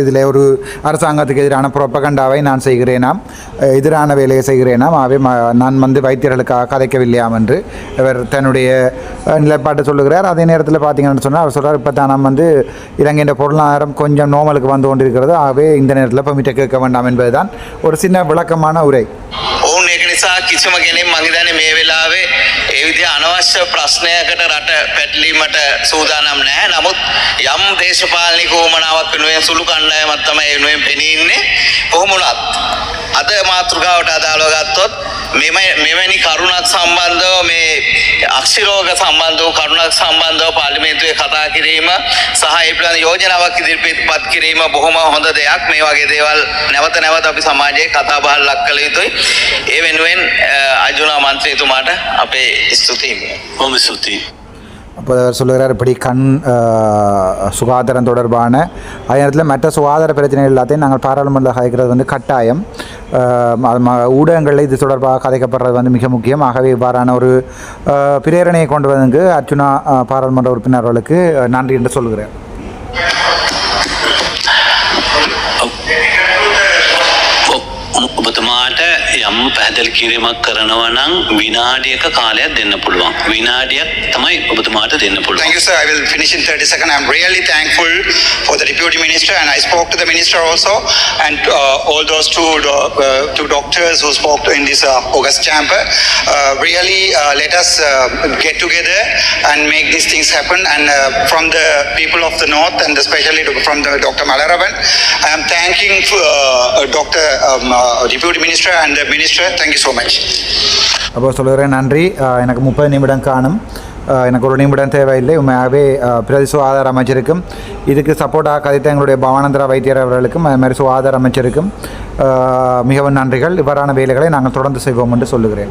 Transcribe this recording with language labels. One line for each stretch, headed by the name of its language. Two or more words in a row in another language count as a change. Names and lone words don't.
Tamil: இதில் ஒரு அரசாங்கத்துக்கு எதிரான புரோபகண்டாவை நான் செய்கிறேனாம், எதிரான வேலையை செய்கிறேனாம், ஆகவே நான் வந்து வைத்தியர்களுக்காக கதைக்கவில்லையாம் என்று அவர் தன்னுடைய நிலைப்பாட்டை சொல்லுகிறார். அதே நேரத்தில் பார்த்தீங்கன்னு சொன்னால் அவர் சொல்கிறார், இப்போ தான் நம்ம வந்து இலங்கையின் பொருளாதாரம் கொஞ்சம் நோமலுக்கு வந்து கொண்டிருக்கிறது, ஆகவே இந்த நேரத்தில் பெர்மிட்டை கேட்க வேண்டாம் என்பதுதான் ஒரு சின்ன விளக்கமான உரை.
Sinhala: තිබුණ එක නිසා කිසිම කෙනෙක් මං හිතන්නේ මේ වෙලාවේ ඒ විදිහ අනවශ්‍ය ප්‍රශ්නයකට රට පැටලීමට සූදානම් නැහැ. නමුත් යම් දේශපාලනික උවමනාවක් වෙනුවෙන් සුළු කණ්ඩායමක් තමයි ඒ වෙනුවෙන් පෙනී ඉන්නේ. කොහොම වුණත් අද මාතෘකාවට අදාළව ගත්තොත් මෙවැනි කරුණක් සම්බන්ධව මේ අක්ෂිරෝග සම්බන්ධව කරුණක් සම්බන්ධව පාර්ලිමේන්තුවේ කතා කිරීම සහ ඒ පිළිබඳ යෝජනාවක් ඉදිරිපත් කිරීම බොහොම හොඳ දෙයක්. මේ වගේ දේවල් නැවත නැවත අපි සමාජයේ කතා බහට ලක් කළ යුතුයි. ඒ වෙනුවෙන් අජුනා මන්ත්‍රීතුමාට අපේ ස්තුතියි. බොහොම ස්තුතියි.
Tamil: அப்போ அவர் சொல்லுகிறார் இப்படி சுகாதாரம் தொடர்பான அதே நேரத்தில் மற்ற சுகாதார பிரச்சனைகள் எல்லாத்தையும் நாங்கள் பாராளுமன்றத்தில் கதைக்கிறது வந்து கட்டாயம். ஊடகங்களில் இது தொடர்பாக கதைக்கப்படுறது வந்து மிக முக்கியம். ஆகவே இவ்வாறான ஒரு பிரேரணையை கொண்டு வந்து அர்ச்சுனா பாராளுமன்ற உறுப்பினர்களுக்கு நன்றி என்று சொல்கிறேன்.
Sinhala: ඔබතුමාට යම් පැහැදිලි කිරීමක් කරනවා නම් විනාඩියක කාලයක් දෙන්න පුළුවන්. විනාඩියක් තමයි ඔබතුමාට දෙන්න පුළුවන්.
English: Thank you, sir. I will finish in 30 seconds. I'm really thankful for the deputy minister, and I spoke to the minister also, and all those two doctors who spoke in this August chamber. Really, let us get together and make these things happen. And from the people of the north, and especially from the Dr. Malaravan, I am thanking Dr. Deputy Minister and the Minister. Thank you so much.
Tamil: அப்போ சொல்கிறேன் நன்றி. எனக்கு 30 நிமிடம் காணும். எனக்கு ஒரு நிமிடம் தேவையில்லை. உண்மையாகவே பிரதி சுகாதார அமைச்சருக்கும் இதுக்கு சப்போர்ட்டாக கதைத்த எங்களுடைய பவானந்திரா வைத்தியர் அவர்களுக்கும் அது மாதிரி சுகாதார அமைச்சருக்கும் மிகவும் நன்றிகள். இவ்வாறான வேலைகளை நாங்கள் தொடர்ந்து செய்வோம் என்று சொல்லுகிறேன்.